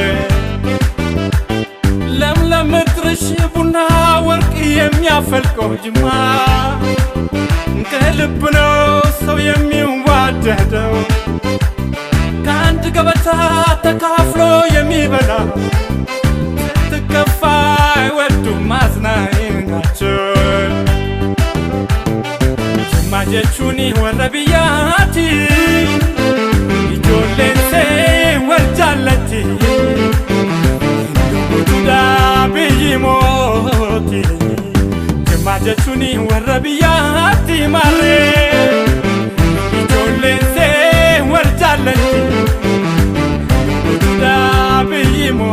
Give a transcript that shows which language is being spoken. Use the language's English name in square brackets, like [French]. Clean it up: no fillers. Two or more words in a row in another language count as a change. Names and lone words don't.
[Amharic] ለምለም ምድርሽ ቡና ወርቅ የሚያፈልቀው ጅማ ከልብ ነው ሰው የሚዋደደው ከአንድ ገበታ ተካፍሎ የሚበላ ስትከፋ አይወዱም አዝናኝ ናቸው ጅማ [Oromo] jechuuni warra biyyaati ijoolleen see wal jaallatti hinduuduudhaa biyyi mooti Jimma jechuuni warra biyyaati marree ijoolleen see wal jaallatti hinduuduudhaa biyyi